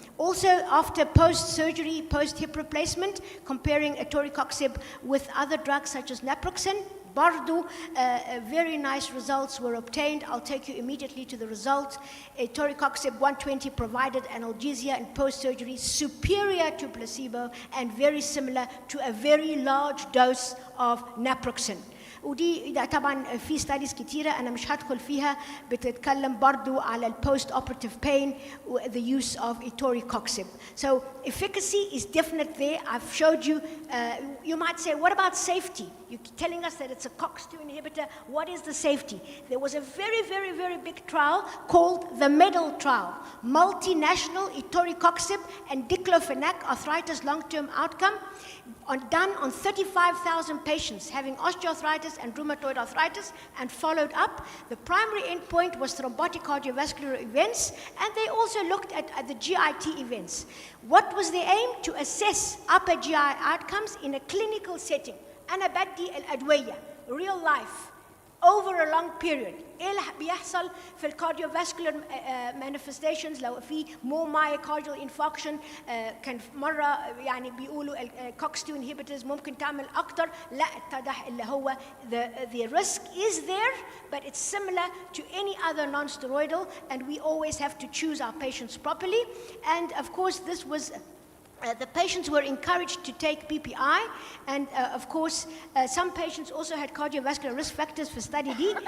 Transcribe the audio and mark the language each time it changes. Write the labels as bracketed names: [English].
[English] Also, after post-surgery, post-hip replacement, comparing etoricoxib with other drugs such as naproxen, Bardu, very nice results were obtained. I'll take you immediately to the results. Etoricoxib 120 provided analgesia in post-surgery superior to placebo and very similar to a very large dose of naproxen. [Arabic] ودي ده طبعا في ستاديز كتيرة أنا مش هدخل فيها بتتكلم برضو على ال post-operative pain the use of etoricoxib. [English] So efficacy is definite there. I've showed you. You might say, what about safety? You're telling us that it's a COX-2 inhibitor. What is the safety? There was a very, very, very big trial called the MEDAL trial, multinational etoricoxib and diclofenac arthritis long-term outcome, done on 35,000 patients having osteoarthritis and rheumatoid arthritis and followed up. The primary endpoint was thrombotic cardiovascular events, and they also looked at the GIT events. What was the aim? To assess upper GI outcomes in a clinical setting. أنا بدي الأدوية real life over a long period. [Arabic] إيه اللي بيحصل في الكارديوفاسكولار manifestations لو في more myocardial infarction كان مرة يعني بيقولوا COX-2 inhibitors ممكن تعمل أكتر. [English] لا اتضح اللي هو the risk is there, but it's similar to any other non-steroidal, and we always have to choose our patients properly. And of course this was the patients were encouraged to take PPI, and of course, some patients also had cardiovascular risk factors for study D.